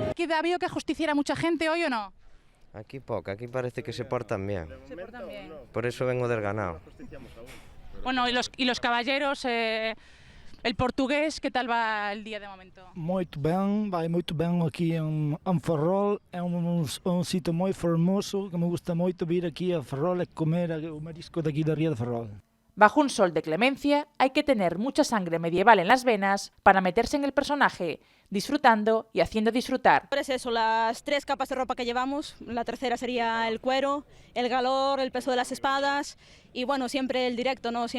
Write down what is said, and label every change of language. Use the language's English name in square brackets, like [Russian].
[Spanish] ¿Ha habido que justiciar a mucha gente hoy o no? Aquí poca, aquí parece que se portan bien. Se portan bien. Por eso vengo del ganado. Bueno, y los caballeros, el portugués, ¿qué tal va el día de momento? [Portuguese] Muito bem, vai muito bem aqui em Ferrol, é sítio muito formoso, que me gusta muito vir aqui a Ferrol e comer o marisco daqui da Ría de Ferrol. [Spanish] Bajo un sol de clemencia hay que tener mucha sangre medieval en las venas para meterse en el personaje, disfrutando y haciendo disfrutar. Es eso, las 3 capas de ropa que llevamos, la tercera sería el cuero, el galor, el peso de las espadas y bueno, siempre el directo, ¿no?